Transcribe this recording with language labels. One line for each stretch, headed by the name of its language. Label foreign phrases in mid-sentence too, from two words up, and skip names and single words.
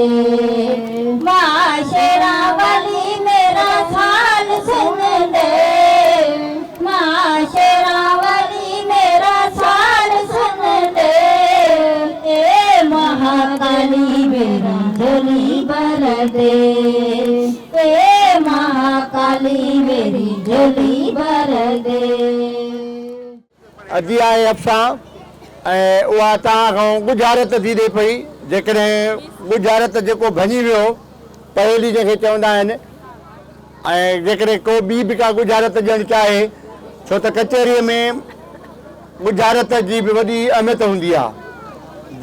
Hindi: माँ शेरा वाली मेरा साल सुन दे, माँ शेरा वाली मेरा साल सुन दे। ए महाकाली मेरी झोली भर दे, ए महाकाली मेरी झोली भर दे।
Sindhi: अॼु आहे अफ़सां ऐं उहा तव्हां खां गुज़ारत थी ॾे पई। जेकॾहिं गुज़ारत जेको भञी वियो पहेली जंहिंखे चवंदा आहिनि, ऐं जेकॾहिं को ॿी बि का गुज़ारत ॾियणु चाहे, छो त कचहरीअ में गुज़ारत जी बि वॾी अहमियत हूंदी आहे।